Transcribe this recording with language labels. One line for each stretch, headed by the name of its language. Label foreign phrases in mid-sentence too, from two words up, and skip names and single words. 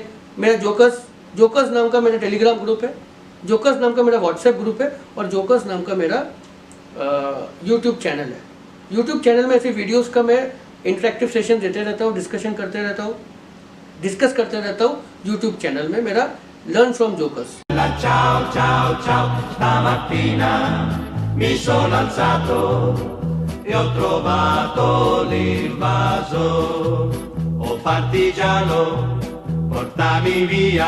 Hindi: मेरा जोकर्स नाम का मेरा
English: Telegram group
Hindi: है, जोकर्स नाम का मेरा
English: WhatsApp group
Hindi: है, और जोकर्स नाम का मेरा
English: YouTube channel
Hindi: है।
English: YouTube channel
Hindi: में ऐसे वीडियोस का मैं
English: interactive session
Hindi: देते रहता हूँ, डिस्कस करते रहता हूँ
English: YouTube channel
Hindi: में मेरा लर्न फ्रॉम जोकर्स।
Italian: Ciao, ciao, ciao, stamattina mi sono alzato e ho trovato l'invaso. Oh partigiano, portami via.